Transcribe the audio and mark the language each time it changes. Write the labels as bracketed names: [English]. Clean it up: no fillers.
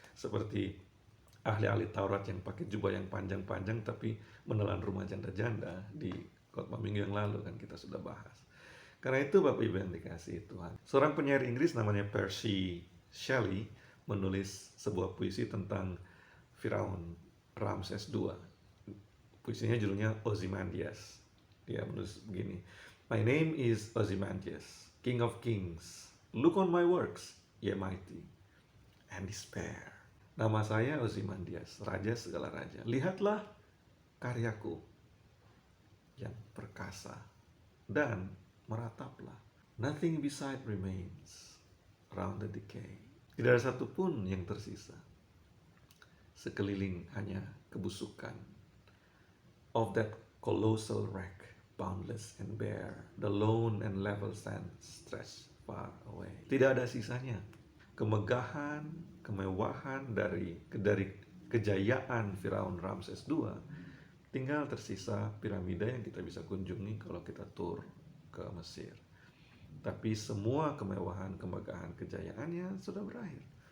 [Indonesian] Seperti ahli-ahli Taurat yang pakai jubah yang panjang-panjang tapi menelan rumah janda-janda di khotbah minggu yang lalu, kan kita sudah bahas. Karena itu Bapak Ibu yang dikasihi Tuhan, seorang penyair Inggris namanya Percy Shelley menulis sebuah puisi tentang Firaun Ramses II. Puisinya judulnya Ozymandias. Dia menulis begini, [English] "My name is Ozymandias, King of Kings. Look on my works. ye mighty, and despair. [Indonesian] Nama saya Ozymandias, raja segala raja. Lihatlah karyaku yang perkasa dan merataplah. [English] Nothing beside remains around the decay. [Indonesian] Tidak ada satupun yang tersisa. Sekeliling hanya kebusukan. [English] Of that colossal wreck, boundless and bare, the lone and level sand stretched far away. [Indonesian] Tidak ada sisanya. Kemegahan, kemewahan dari kejayaan Firaun Ramses II, tinggal tersisa piramida yang kita bisa kunjungi kalau kita tur ke Mesir. Tapi semua kemewahan, kemegahan, kejayaannya sudah berakhir.